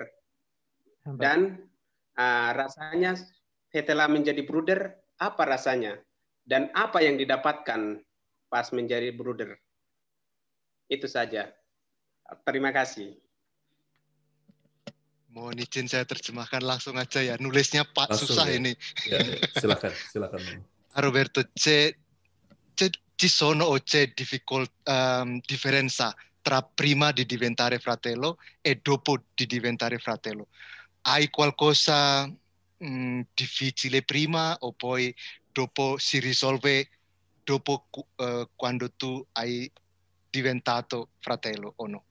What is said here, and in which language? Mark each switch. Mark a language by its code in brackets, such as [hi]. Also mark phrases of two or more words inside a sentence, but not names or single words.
[id] Dan rasanya setelah menjadi bruder, apa rasanya? Dan apa yang didapatkan pas menjadi bruder? Itu saja. Terima kasih. Mohon izin saya terjemahkan langsung aja ya. Nulisnya Pak Langsung susah ya. ini. Ya, silakan. [it] Roberto, ci sono o c'è differenza tra prima di diventare fratello e dopo di diventare fratello? Hai qualcosa difficile prima o poi dopo si risolve dopo quando tu hai diventato fratello o no?